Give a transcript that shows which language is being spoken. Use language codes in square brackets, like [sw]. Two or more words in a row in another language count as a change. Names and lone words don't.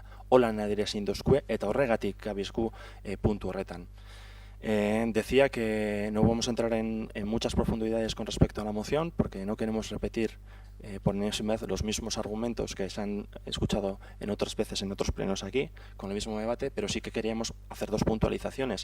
[eu] Holan adierazi dozkue eta horregatik gabizku puntu horretan. [es] Decía que no vamos a entrar en muchas profundidades con respecto a la moción porque no queremos repetir por enésima vez los mismos argumentos que se han escuchado en otras veces en otros plenos aquí con el mismo debate, pero sí que queríamos hacer dos puntualizaciones.